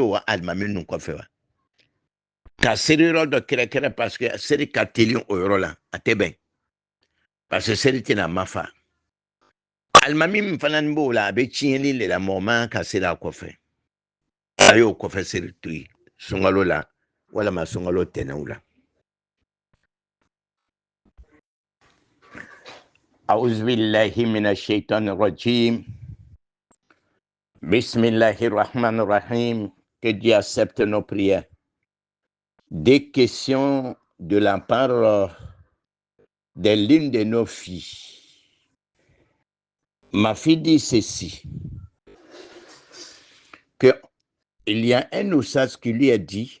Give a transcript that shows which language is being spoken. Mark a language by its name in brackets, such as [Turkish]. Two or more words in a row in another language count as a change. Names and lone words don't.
[Bambara] o alimami ninnu kɔfɛ wa ka seri yɔrɔ dɔ kɛrɛkɛrɛ [French] parce que [Bambara] seri ka teli o yɔrɔ la a tɛ bɛn [French] parce que [Bambara] seri tɛna ma fa alimami min fana b'o la a bɛ tiɲɛli de la mɔgɔ man ka seri a kɔfɛ a y'o kɔfɛ seri to yen sunkalo la walama sunkalo tɛnɛnw la [Arabic] أعوذ بالله من الشيطان الرجيم بسم الله الرحمن الرحيم. [French] Que Dieu accepte nos prières. Des questions de la part de l'une de nos filles. Ma fille dit ceci, qu'il y a un oustaz qui lui a dit